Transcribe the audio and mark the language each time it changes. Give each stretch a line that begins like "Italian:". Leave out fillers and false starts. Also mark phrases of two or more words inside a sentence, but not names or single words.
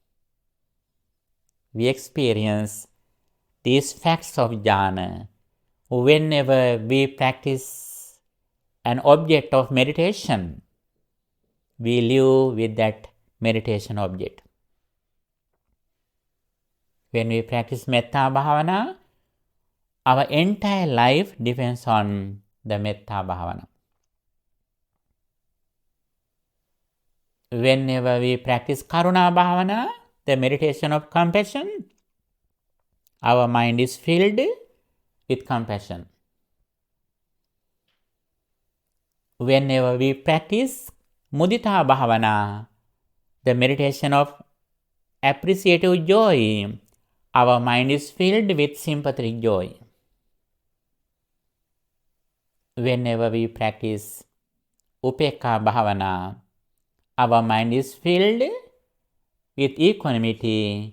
English: We experience these facts of jhana whenever we practice an object of meditation. We live with that meditation object. When we practice
Pali: metta bhavana,
English: our entire life depends on the
Pali: metta bhavana.
English: Whenever we practice
Pali: karuna bhavana,
English: the meditation of compassion, our mind is filled with compassion. Whenever we practice
Pali: mudita bhavana,
English: the meditation of appreciative joy, our mind is filled with sympathetic joy. Whenever we practice
Pali: upekkha bhavana,
English: our mind is filled with equanimity.